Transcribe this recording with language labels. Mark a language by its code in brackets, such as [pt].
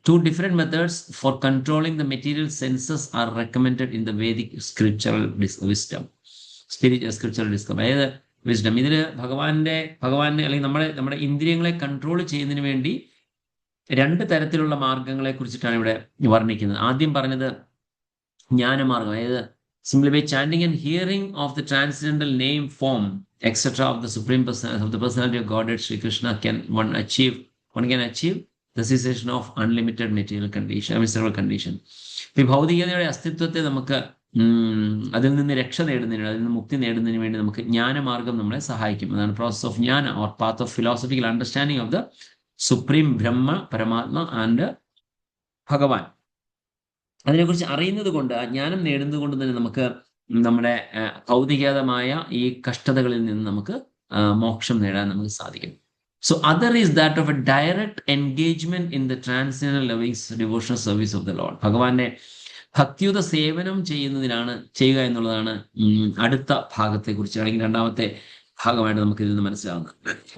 [en] 2 different methods for controlling the material senses are recommended in the Vedic scriptural wisdom. [ml] Scriptural wisdom, അതായത് wisdom. ഇതിൽ ഭഗവാന്റെ അല്ലെങ്കിൽ നമ്മുടെ ഇന്ദ്രിയങ്ങളെ കൺട്രോൾ ചെയ്യുന്നതിന് വേണ്ടി 2 തരത്തിലുള്ള മാർഗങ്ങളെ കുറിച്ചിട്ടാണ് ഇവിടെ വർണ്ണിക്കുന്നത്. ആദ്യം പറഞ്ഞത് ജ്ഞാനമാർഗം, അതായത് [en] simply by chanting and hearing of the transcendental name, form, etc. of the Supreme Personality of the Personality of Godhead Sri Krishna one can achieve the cessation of unlimited material condition. [ml] ഈ ഭൗതികതയുടെ അസ്തിത്വത്തെ നമുക്ക് അതിൽ നിന്ന് രക്ഷ നേടുന്നതിന്, അതിൽ നിന്ന് മുക്തി നേടുന്നതിന് വേണ്ടി നമുക്ക് ജ്ഞാനമാർഗം നമ്മളെ സഹായിക്കും. അതാണ് [en] Process of jnana or path of philosophical understanding of the supreme Brahma, Paramatma and Bhagavan. [ml] അതിനെക്കുറിച്ച് അറിയുന്നത് കൊണ്ട്, ആ ജ്ഞാനം നേടുന്നത് കൊണ്ട് തന്നെ നമുക്ക് നമ്മുടെ ഭൗതികമായ ഈ കഷ്ടതകളിൽ നിന്ന് നമുക്ക് മോക്ഷം നേടാൻ നമുക്ക് സാധിക്കും. [en] So other is that of a direct engagement in the transcendental loving devotional service of the Lord. [ml] ഭഗവാന്റെ ഭക്തിയുത സേവനം ചെയ്യുക എന്നുള്ളതാണ് അടുത്ത ഭാഗത്തെക്കുറിച്ച്, അല്ലെങ്കിൽ 2ാമത്തെ ഭാഗമായിട്ട് നമുക്ക് ഇതിൽ നിന്ന് മനസ്സിലാവുന്നത്.